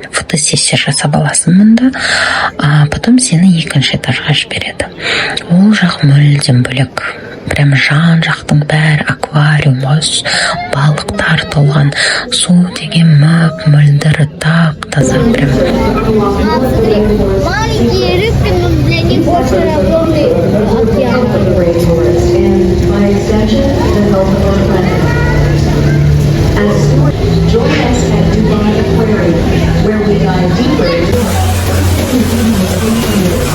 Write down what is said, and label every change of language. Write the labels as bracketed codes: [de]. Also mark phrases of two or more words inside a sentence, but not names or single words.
[kk] Фотосессия жасап аласың мұнда. Потом сені екінші этажға жібереді. Ол жақ мүлдем бөлек. Прям жан-жақтың бәрі аквариум, балықтар толған, су деген мөп-мөлдір, тап-таза прям. [ru] Маленькие рыбки, но для них очень огромный океан. [en] Join us at Dubai Aquarium, where we dive deeper into